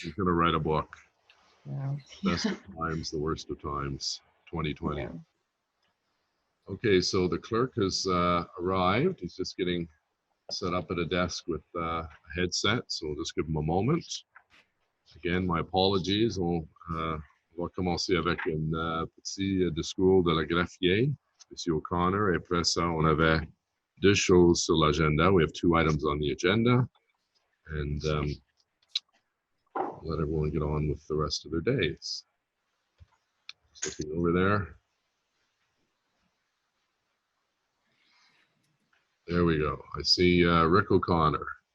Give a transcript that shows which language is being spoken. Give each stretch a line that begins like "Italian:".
English: He's going to write a book. Yeah. Best of times, the worst of times, 2020. Yeah. Okay, so the clerk has arrived. He's just getting set up at a desk with a headset, so we'll just give him a moment. Again, my apologies.
French: On va commencer avec une petit discours de la greffier, Monsieur O'Connor. Et après ça, on avait deux choses sur l'agenda.
English: We have two items on the agenda, and let everyone get on with the rest of their days. Just looking over there. There we go. I see Rick O'Connor.